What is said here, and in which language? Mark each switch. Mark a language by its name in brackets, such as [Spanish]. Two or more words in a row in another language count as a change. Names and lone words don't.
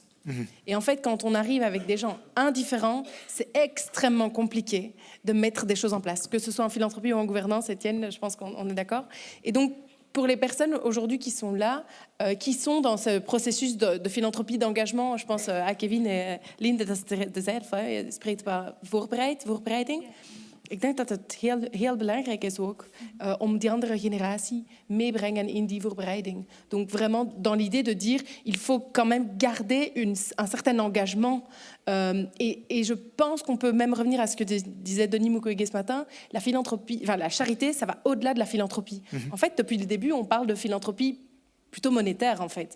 [French] Et en fait, quand on arrive avec des gens indifférents, c'est extrêmement compliqué de mettre des choses en place. Que ce soit en philanthropie ou en gouvernance, Étienne, je pense qu'on est d'accord. Et donc, pour les personnes aujourd'hui qui sont là, qui sont dans ce processus de philanthropie, d'engagement, je pense à Kevin et Linde, [Dutch] dat is zelf, je spreekt over voorbereiding. Ik denk dat het heel belangrijk is ook om die andere generatie meebrengen in die voorbereiding. [French] Donc vraiment dans l'idée de dire il faut quand même garder un certain engagement. Et je pense qu'on peut même revenir à ce que disait Denis Mukwege ce matin. La philanthropie, enfin la charité, ça va au-delà de la philanthropie. En fait, depuis le début, on parle de philanthropie plutôt monétaire en fait.